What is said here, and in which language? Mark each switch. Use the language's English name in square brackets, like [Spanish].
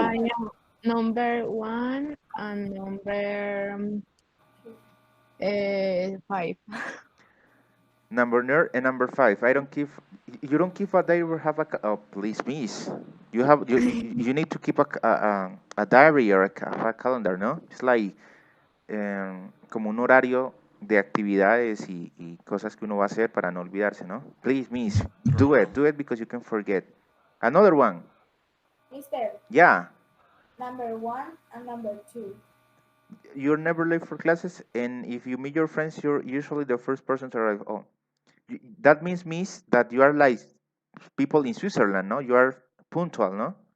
[English] I am number 1 and number 5. Number 5. I don't keep. You don't keep a diary or have a. Oh, please, miss. You need to keep a diary or a calendar, no? It's like [Spanish] como un horario de actividades y cosas que uno va a hacer para no olvidarse, ¿no? [English] Please, miss, do it because you can forget. Another one. Mister, Yeah. number 1 and number 2. You're never late for classes, and if you meet your friends, you're usually the first person to arrive. Oh, that means, miss, that you are like people in Switzerland, no? You are punctual, no?